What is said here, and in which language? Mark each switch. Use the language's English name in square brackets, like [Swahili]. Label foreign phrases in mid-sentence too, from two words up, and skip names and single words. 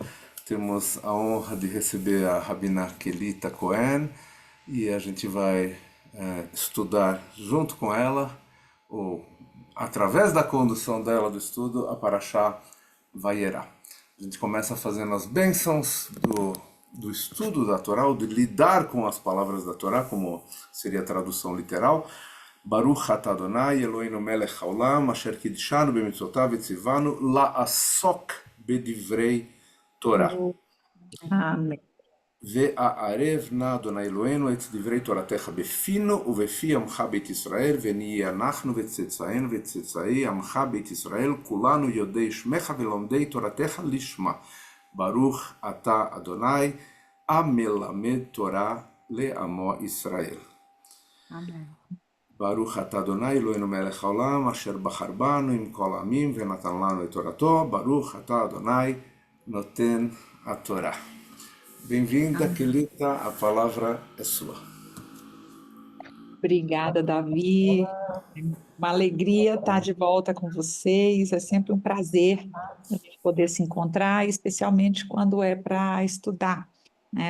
[Portuguese] Temos a honra de receber a Rabina Kelita Cohen e a gente vai estudar junto com ela, ou através da condução dela do estudo, a Parashá Vayera. A gente começa fazendo as bênçãos do estudo da Torá, ou de lidar com as palavras da Torá, como seria a tradução literal. [Hebrew] ברוך אתה אדוני אלוהינו מלך העולם אשר קדשנו במצוותיו וצוונו לעסוק בדברי תורה. [Portuguese] Amém. [Hebrew] והערב נא אדוני אלוהינו את דברי תורתך בפינו ובפי עמך בית ישראל ונהיה אנחנו וצאצאינו וצאצאי עמך בית ישראל כולנו יודעי שמך ולומדי תורתך לשמה. ברוך אתה אדוני המלמד תורה לעמו ישראל. [Portuguese] Amém. [Hebrew] ברוך אתה אדוני אלוהינו מלך העולם אשר בחר בנו עם כל העמים ונתן לנו את תורתו. ברוך אתה אדוני נותן התורה. [Portuguese] Bem-vinda, Kelita, a palavra é sua. Obrigada, Davi. Uma alegria estar de volta com vocês. É sempre um prazer a gente poder se encontrar, especialmente quando é para estudar, né?